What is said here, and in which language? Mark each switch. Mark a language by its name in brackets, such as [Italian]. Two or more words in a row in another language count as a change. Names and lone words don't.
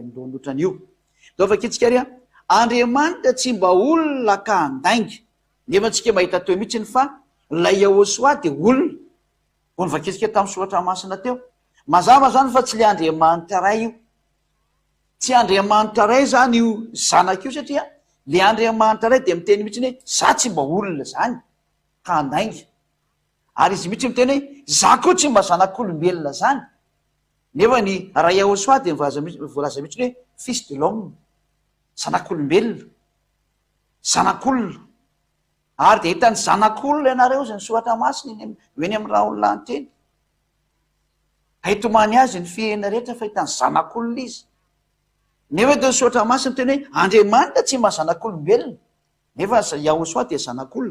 [Malagasy] milohany ohatran'io dao vakitsika ry Andriamanitra tsy mba olona ka andainga nefa antsika mahita teo mihitsiny fa lay Yehosoa de olona ony vakitsika tamin'ny soratra masina teo mazava zany fa tsy le Andriamanitra ray io tsy Andriamanitra ray zany io zanaka io satria le Andriamanitra ray dia miteny mihitsy hoe za tsy mba olona zany ka andainga, ary izy mihitsy miteny hoe za koa tsy mba zanak'olombelona zany. Nefa ny raha Yahosoa dia voalaza mihitsy hoe [French] fils de l'homme, [Malagasy] zanak'olombelona, zanak'olona. Ary dia hitany zanak'olona ianareo zany soratra masina eny amin'ny raha olona ny teny. Haitomany azy ny fihena rehetra fa hitany zanak'olona izy. Nefa dia soratra masina teny hoe Andriamanitra tsy mba zanak'olombelona, nefa Yahosoa dia zanak'olona.